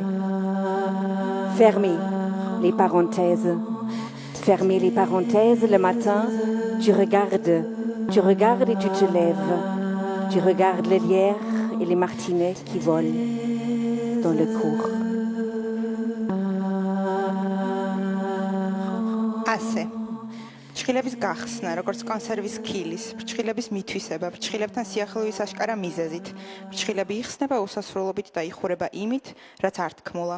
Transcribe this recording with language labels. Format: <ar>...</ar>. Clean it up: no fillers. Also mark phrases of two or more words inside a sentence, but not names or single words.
<fr>Fermez les parenthèses. Fermez les parenthèses le matin, tu regardes et tu te lèves. Tu regardes les lierres et les martinets qui volent dans le cours.</fr> <ka>ასე ფრჩხილების გახსნა, როგორც კონსერვის ქილის, ფრჩხილების მითვისება, ფრჩხილებთან სიახლევის აშკარა მიზეზით, ფრჩხილები იხსნება უსასრულობით და იხურება იმით, რაც არ თქმულა.</ka>